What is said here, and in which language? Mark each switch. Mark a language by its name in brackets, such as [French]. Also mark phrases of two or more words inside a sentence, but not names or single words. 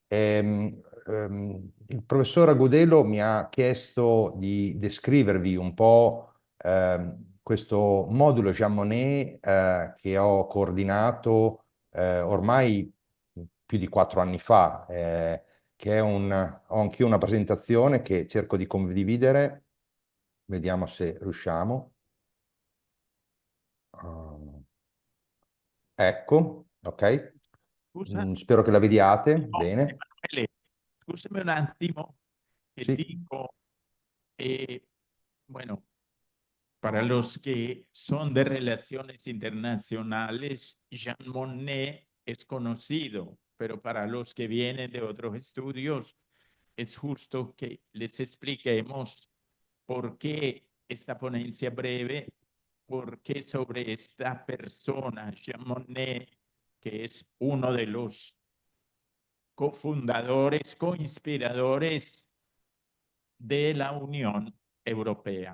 [Italian] Il professor Agudelo mi ha chiesto di descrivervi un po' questo modulo Jean Monnet che ho coordinato ormai più di 4 anni fa, che ho anch'io una presentazione che cerco di condividere. Vediamo se riusciamo. Ecco, ok. Scusa, Spero che la vediate. no, Bene. Emanuele, scusami un attimo que Sì. [Spanish] digo, bueno, para los que son de relaciones internacionales, Jean Monnet es conocido, pero para los que vienen de otros estudios, es justo que les expliquemos por qué esta ponencia breve, por qué sobre esta persona, Jean Monnet, que es uno de los cofundadores, coinspiradores de la Unión Europea.